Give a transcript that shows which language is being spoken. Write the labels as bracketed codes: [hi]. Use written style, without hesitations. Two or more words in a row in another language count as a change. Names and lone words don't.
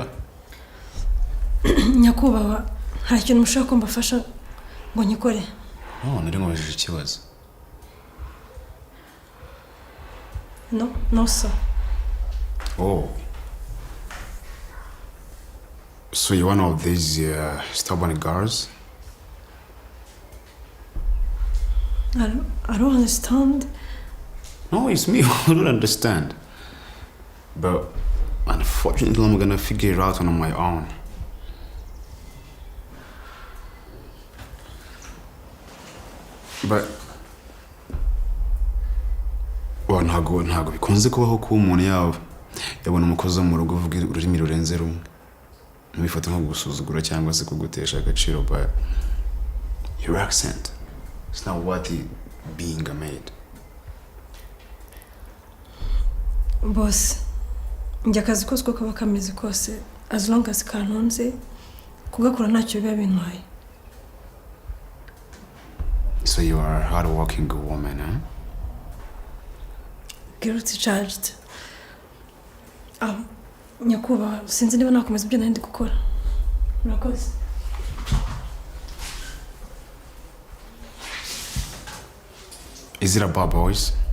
[rw] Nyakubahwa, hari ikintu mushaka ko mbafasha ngo nyikore? No, nari nkubajije ikibazo. [en] No, sir. Oh. So you're one of these stubborn girls? I don't understand. No, it's me who don't understand. But unfortunately, I'm gonna figure it out on my own. But well, [rw] ntago bikunze kubaho ko umuntu yabona umukozi wo mu rugo uvuga ururimi rurenze rumwe. Ntibifate nko gusuzugura cyangwa se kugutesha agaciro, [en] but your accent is not worthy being a maid. Boss, [rw] njya akazi kose uko kaba kameze kose, [en] as long as [rw] kantunze, kugakora ntacyo biba bintwaye. [en] So you are a hard-working woman, eh? Guilty charged. [rw] Nyakubahwa, sinzi niba nakomeza ibyo nari ndi gukora. Murakoze. [en] Is it about boys?